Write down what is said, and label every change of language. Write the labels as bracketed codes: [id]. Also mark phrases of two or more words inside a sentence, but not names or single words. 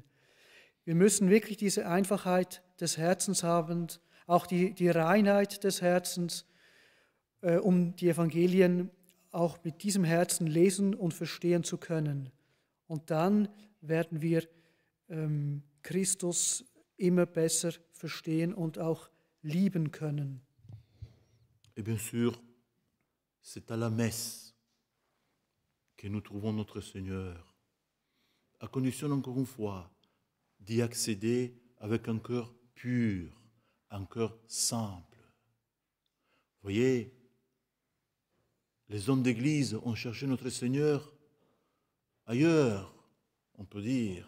[de] Wir müssen wirklich diese Einfachheit des Herzens haben, auch die Reinheit des Herzens, um die Evangelien auch mit diesem Herzen lesen und verstehen zu können. Und dann werden wir Christus immer besser verstehen und auch lieben können. [fr] Et bien sûr, c'est à la messe que nous trouvons notre Seigneur, à condition encore une fois d'y accéder avec un cœur pur, un cœur simple. Vous voyez, les hommes d'Église ont cherché notre Seigneur ailleurs, on peut dire.